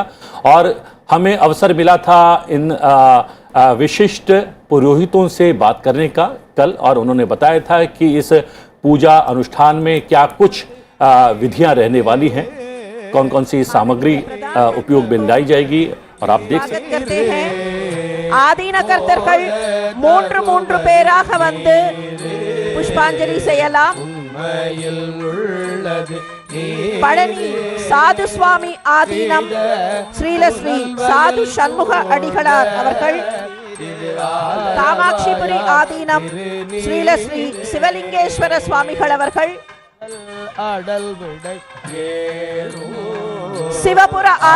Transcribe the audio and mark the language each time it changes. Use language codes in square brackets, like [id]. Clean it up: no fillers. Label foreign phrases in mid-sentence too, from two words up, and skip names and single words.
[hi] और हमें अवसर मिला था इन विशिष्ट पुरोहितों से बात करने का कल, और उन्होंने बताया था कि इस पूजा अनुष्ठान में क्या कुछ विधियां रहने वाली हैं, कौन कौन सी सामग्री उपयोग में लाई जाएगी। और आप देख सकते हैं [ta] ஆதீன கர்த்தர்கள் மூன்று பேராக வந்து புஷ்பாஞ்சலி செய்யலாம். பழனி சாது சுவாமி ஆதீனம் ஸ்ரீலஸ்ரீ சாது சண்முக அடிகளார் அவர்கள், காமாட்சிபுரி ஆதீனம் ஸ்ரீலஸ்ரீ சிவலிங்கேஸ்வர சுவாமிகள் அவர்கள், சிவபுர